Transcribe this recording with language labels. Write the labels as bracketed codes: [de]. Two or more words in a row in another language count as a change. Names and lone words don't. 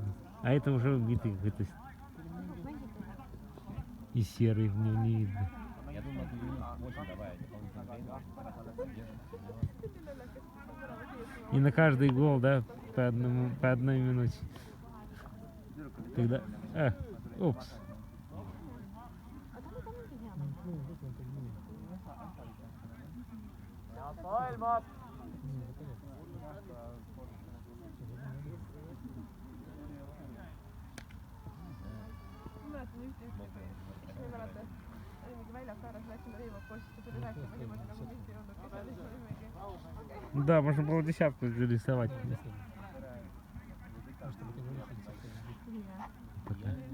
[ru] А это уже убитый какой-то и серый, в нем не видно. Я думаю, ты минут 8 добавить дополнительное время. И на каждый гол, да, по одной минуте. Тогда... упс. [et] mäletan ühte juttu , ma ei mäleta , oli mingi väljaku ääres , läksime rõivama koos , siis ta tuli rääkima niimoodi nagu mind ei olnudki seal , siis me olimegi [ru] Да, можно было десятку зарисовать. Пока.